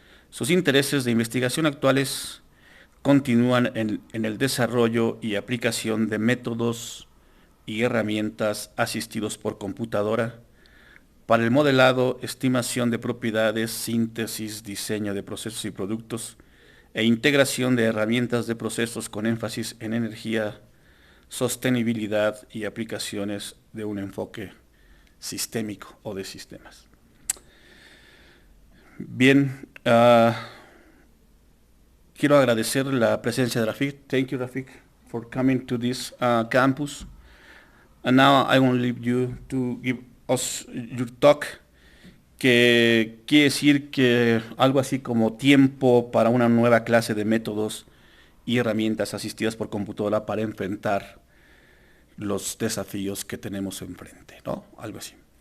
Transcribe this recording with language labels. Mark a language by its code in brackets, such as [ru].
[es] Sus intereses de investigación actuales continúan en el desarrollo y aplicación de métodos y herramientas asistidos por computadora para el modelado, estimación de propiedades, síntesis, diseño de procesos y productos e integración de herramientas de procesos con énfasis en energía, sostenibilidad y aplicaciones de un enfoque sistémico o de sistemas. Bien, quiero agradecer la presencia de Rafiq. [en] Thank you, Rafiq, for coming to this campus. And now I will leave you to give us your talk, [es] que quiere decir que algo así como tiempo para una nueva clase de métodos y herramientas asistidas por computadora para enfrentar los desafíos que tenemos enfrente, ¿no? Algo así.